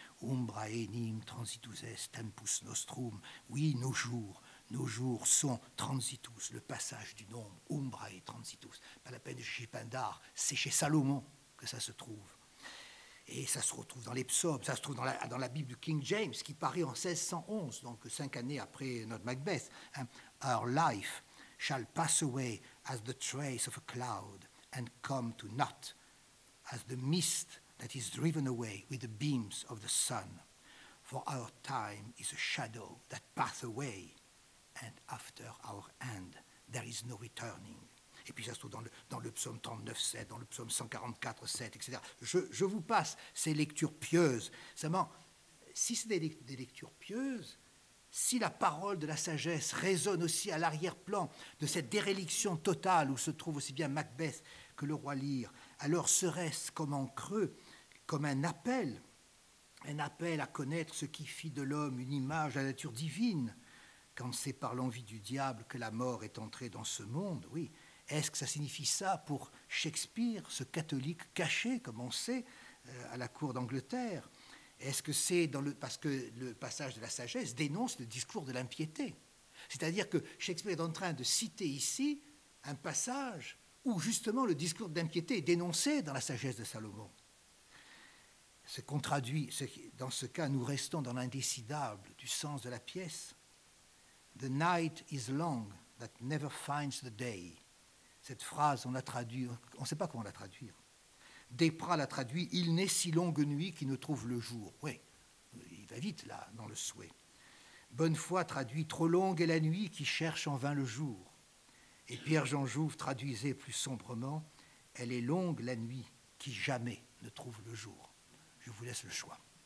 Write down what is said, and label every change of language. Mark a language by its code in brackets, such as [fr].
[la] Umbra enim transitus est tempus nostrum. [fr] Oui, nos jours sont transitus, le passage du nombre, umbra et transitus. Pas la peine de chez Pindare, c'est chez Salomon que ça se trouve. Et ça se retrouve dans les psaumes, ça se trouve dans la Bible du King James, qui paraît en 1611, donc 5 années après notre Macbeth. [en] Our life shall pass away as the trace of a cloud and come to naught, as the mist that is driven away with the beams of the sun. For our time is a shadow that passeth away, and after our end, there is no returning. [fr] Et puis ça se trouve dans le psaume 39,7, dans le psaume 144,7, etc. Je vous passe ces lectures pieuses. Seulement, si c'est des lectures pieuses, si la parole de la sagesse résonne aussi à l'arrière-plan de cette déréliction totale où se trouve aussi bien Macbeth que le roi Lear, alors serait-ce comme en creux, comme un appel à connaître ce qui fit de l'homme une image de la nature divine, quand c'est par l'envie du diable que la mort est entrée dans ce monde, oui. Est-ce que ça signifie ça pour Shakespeare, ce catholique caché, comme on sait, à la cour d'Angleterre? Est-ce que c'est parce que le passage de la sagesse dénonce le discours de l'impiété? C'est-à-dire que Shakespeare est en train de citer ici un passage où justement le discours de l'impiété est dénoncé dans la sagesse de Salomon. Ce qu'on traduit, dans ce cas, nous restons dans l'indécidable du sens de la pièce. [en] The night is long that never finds the day. [fr] Cette phrase, on l'a traduit, on ne sait pas comment la traduire. Desprats l'a traduit, il n'est si longue nuit qui ne trouve le jour. Oui, il va vite là, dans le souhait. Bonnefoy traduit, trop longue est la nuit qui cherche en vain le jour. Et Pierre-Jean Jouve traduisait plus sombrement, elle est longue la nuit qui jamais ne trouve le jour. Je vous laisse le choix.